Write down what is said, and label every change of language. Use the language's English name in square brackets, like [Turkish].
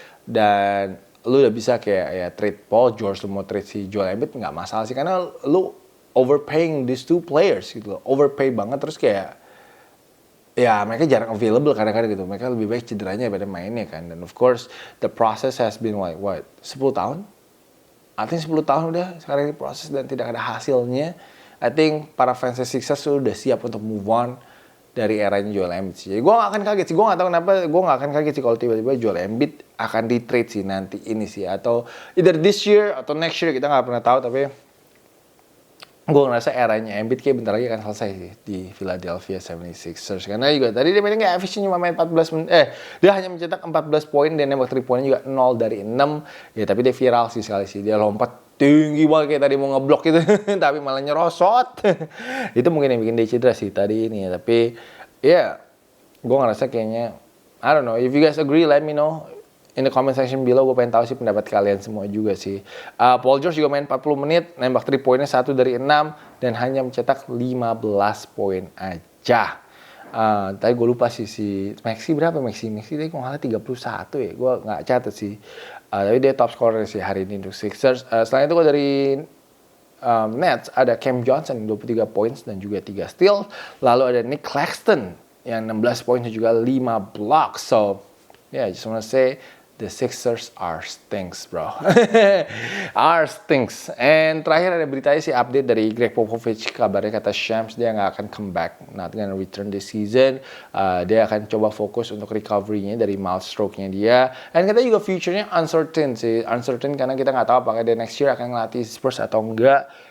[Indonesian] Dan lu udah bisa kayak ya trade Paul George. Lu mau trade si Joel Embiid gak masalah sih. Karena lu [English] overpaying these two players [Indonesian] gitu loh. Overpay banget terus kayak ya mereka jarang available kadang-kadang gitu. Mereka lebih baik cederanya daripada mainnya kan. [English] Dan of course the process has been like what? [Indonesian] 10 tahun? Artinya 10 tahun udah sekarang ini proses dan tidak ada hasilnya. [English] I think [Indonesian] para fans Sixers sudah siap untuk move on dari eranya Joel Embiid sih. Jadi gue gak akan kaget sih. Gue gak tahu kenapa gue gak akan kaget sih kalau tiba-tiba Joel Embiid akan di-trade sih nanti ini sih. Atau [English] either this year [Indonesian] atau next year, kita gak pernah tahu. Tapi gue ngerasa eranya Embiid kayak bentar lagi akan selesai sih di Philadelphia 76ers. Karena juga tadi dia mainnya gak efisien, cuma main 14 menit. Dia hanya mencetak 14 poin dan nembak 3 poinnya juga 0 dari 6. Ya tapi dia viral sih sekali sih. Dia lompat tinggi banget kayak tadi mau ngeblok gitu. Tapi malah nyerosot. Itu mungkin yang bikin dia cedera sih tadi ini. Tapi ya gue ngerasa kayaknya [English] I don't know. If you guys agree, let me know in the comment section below. [Indonesian] Gue pengen tahu sih pendapat kalian semua juga sih. Paul George juga main 40 menit, nembak 3 poinnya 1 dari 6 dan hanya mencetak 15 poin aja. Tadi gue lupa sih si Maxey berapa Maxey tadi kok ngalah 31 ya. Gue nggak catat sih. Tapi dia top scorer sih hari ini untuk Sixers. Selain itu gue dari Nets ada Cam Johnson 23 points dan juga 3 steal. Lalu ada Nick Claxton yang 16 poin dan juga 5 blocks. So [English] Yeah, I just wanna say the Sixers are stinks, bro. Are stinks. [Indonesian] And terakhir ada beritanya sih update dari Greg Popovich. Kabarnya kata Shams dia nggak akan comeback, [English] not gonna return this season. [Indonesian] Dia akan coba fokus untuk recovery-nya dari mild stroke-nya dia. Dan kita juga future-nya uncertain sih. Uncertain karena kita nggak tahu apakah dia next year akan ngelatih Spurs atau enggak.